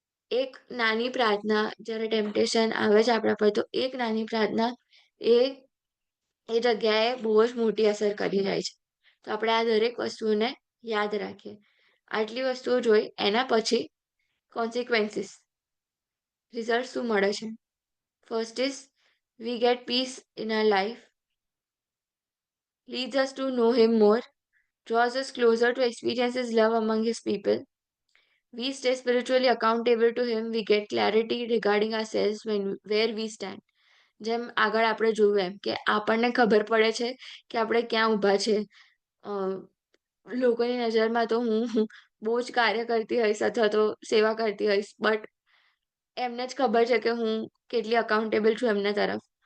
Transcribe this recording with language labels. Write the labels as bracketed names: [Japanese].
[Gujarati] એક નાની પ્રાર્થના જ્યારે ટેમ્પટેશન આવે છે આપણા પર, તો એક નાની પ્રાર્થના એ એ જગ્યાએ બહુ જ મોટી અસર કરી જાય છે. તો આપણે આ દરેક વસ્તુઓને યાદ રાખીએ. આટલી વસ્તુઓ જોઈ એના પછી કોન્સિક્વન્સીસ, રિઝલ્ટ શું મળે છે? [English] First is we get peace in our life, leads us to know him more, draws us closer to experience his love among his people. We stay spiritually accountable to him. We get clarity regarding ourselves where we stand. [Gujarati] જેમ આગળ આપણે જોયું એમ કે આપણને ખબર પડે છે કે આપણે ક્યાં ઊભા છે. અ, લોકોની નજરમાં તો હું બહુ જ કાર્ય કરતી હોઈશ અથવા તો સેવા કરતી હોઈશ. બટ એમને જ ખબર છે કે હું કેટલી અકાઉન્ટેબલ છું એમના તરફ.